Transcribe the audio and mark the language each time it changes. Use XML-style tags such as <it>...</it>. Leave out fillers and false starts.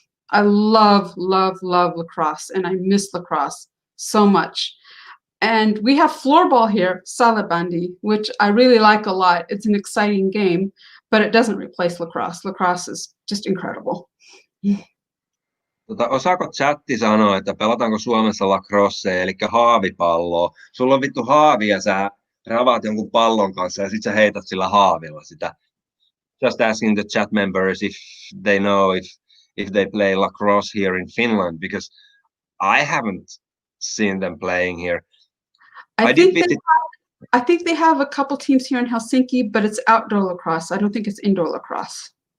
<en>I love, love, love lacrosse, and I miss lacrosse so much. And we have floorball here, salibandi, which I really like a lot. It's an exciting game, but it doesn't replace lacrosse. Lacrosse is just incredible.</en> <fi>Osaako chatti sanoa, että pelataanko Suomessa lacrosse, eli haavipalloa? Sulla on vittu haavi ja sä ravaat jonkun pallon kanssa ja sit sä heität sillä haavilla sitä.</fi> <en>Just asking the chat members if they know if they play lacrosse here in Finland, because I haven't seen them playing here. I think they have a couple teams here in Helsinki, but it's outdoor lacrosse. I don't think it's indoor lacrosse.</en>